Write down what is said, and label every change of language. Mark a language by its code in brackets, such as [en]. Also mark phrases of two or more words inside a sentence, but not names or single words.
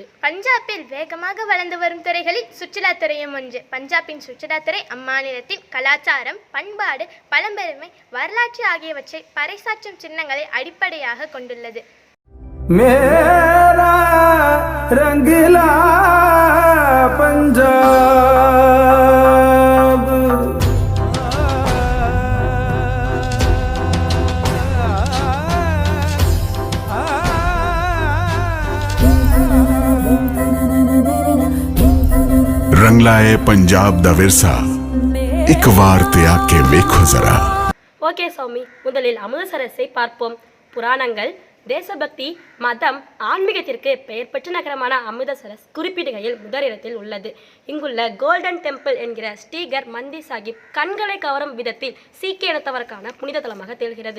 [ta] பஞ்சாபில் வேகமாக வளர்ந்து வரும் துறைகளில் சுற்றுலாத்துறையும் ஒன்று. பஞ்சாபின் சுற்றுலாத்துறை அம்மாநிலத்தின் கலாச்சாரம், பண்பாடு, பழம்பெருமை, வரலாற்று ஆகியவற்றை பறைசாற்றும் சின்னங்களை அடிப்படையாக கொண்டுள்ளது. [hi] मेरा रंगीला पंजाब. [pa] ਰੰਗਲੇ ਪੰਜਾਬ ਦਾ ਵਿਰਸਾ ਇੱਕ ਵਾਰ ਤੇ ਆਕੇ ਵੇਖੋ ਜਰਾ. [ta] ஓகே சௌமி, முதலில் அமிர்தசரஸை பார்ப்போம். புராணங்கள், தேசபக்தி, மதம், ஆன்மீகத்திற்கு பெயர் பெற்ற நகரமான அமிர்தசரஸ் குறிப்பிடுகையில் முதலிடத்தில் உள்ளது. இங்குள்ள கோல்டன் டெம்பிள் என்கிற ஸ்ரீகர் மந்திர் சாஹிப் கண்களை கவரும் விதத்தில் சீக்கிய இனத்தவருக்கான புனித தலமாக திகழ்கிறது.